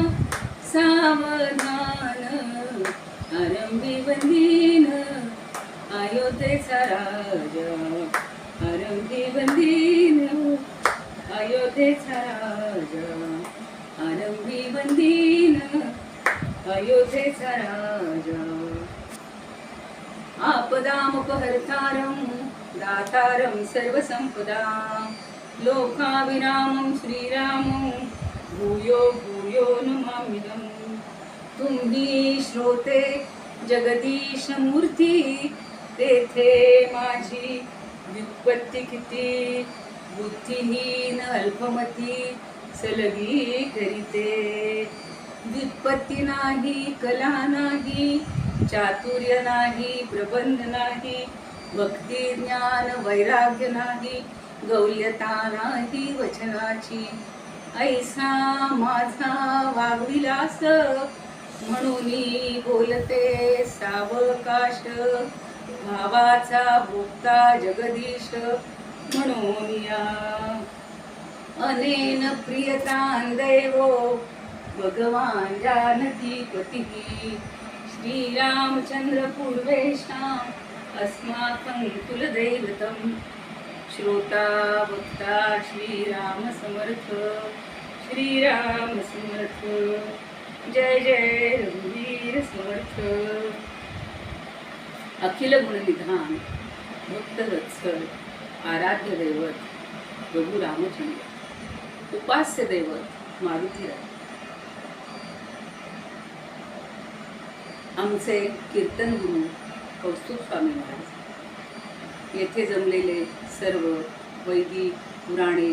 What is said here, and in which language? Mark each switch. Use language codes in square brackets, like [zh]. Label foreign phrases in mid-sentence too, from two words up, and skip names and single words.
[mr] सावधान आरंभी वंदीन अयोध्येचा राजा, आरंभी वंदीन अयोध्येचा राजा. आरंभी वंदीन अयोध्येचा राजा. [sa] आपदामुपहर्तारं दातारं सर्वसंपदां. लोकाभिरामं श्रीरामं भूयो भूयो नमाम्यहम्. [mr] तुम्ही श्रोते जगदीश मूर्ती, तेथे माझी व्युत्पत्ती किती. बुद्धिहीन अल्पमती सलगी करीते. व्युत्पत्ती नाही, कला नाही, चातुर्य नाही, प्रबंध नाही, भक्ती ज्ञान वैराग्य नाही, गौल्यता नाही वचनाची, ऐसा माझा वागविलास, म्हणून बोलते सावकाश, भावाचा भोक्ता जगदीश म्हणून या. [sa] अनेन प्रियतां दैवो भगवान जानकी पती, श्रीरामचंद्र पूर्वेशाम् अस्माकं कुलदैवतं. [mr] श्रोता वक्ता श्रीराम समर्थ, श्रीराम समर्थ. जय जय रघुवीर समर्थ. अखिल गुणनिधान भक्तवत्सल आराध्य दैवत प्रभू रामचंद्र, उपास्य दैवत मारुतीराय. आमचे कीर्तन गुरु कौस्तुभ स्वामी महाराज, येथे जमलेले सर्व वैदिक पुराणे